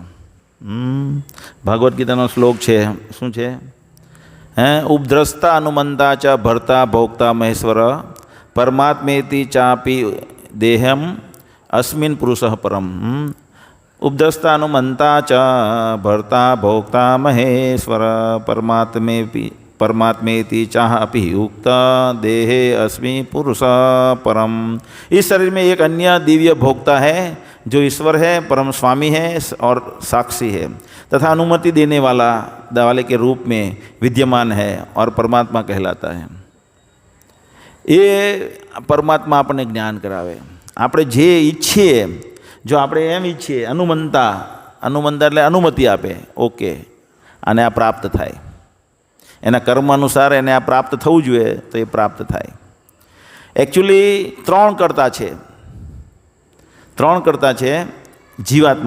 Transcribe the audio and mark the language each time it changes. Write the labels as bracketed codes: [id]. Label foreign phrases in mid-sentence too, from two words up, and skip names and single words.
[gu] ભાગવદ્ ગીતાનો શ્લોક છે, શું છે? [sa] ઉપદ્રષ્ટા અનુમંતા ચ ભર્તા ભોક્તા મહેશ્વર પરમાત્મેતિ ચાપી દેહમ અસ્મિન પુરુષ પરમ. ઉપદ્રષ્ટા અનુમંતા ચ ભર્તા ભોક્તા મહેશ્વર परमात्मेति चाह अपि युक्त देहे अस्मि पुरुष परम. [hi] इस शरीर में एक अन्य दिव्य भोक्ता है जो ईश्वर है, परम स्वामी है और साक्षी है, तथा अनुमति देने वाले के रूप में विद्यमान है और परमात्मा कहलाता है. ये परमात्मा अपने ज्ञान करावे. [gu] આપણે જે ઈચ્છીએ, જો આપણે એમ ઈચ્છીએ, અનુમંતા એટલે અનુમતિ આપે, ઓકે આને આ પ્રાપ્ત થાય, એના કર્મ અનુસાર એને આ પ્રાપ્ત થવું જોઈએ, તો એ પ્રાપ્ત થાય. એકચ્યુઅલી 3 કરતા છે જીવાત્મા.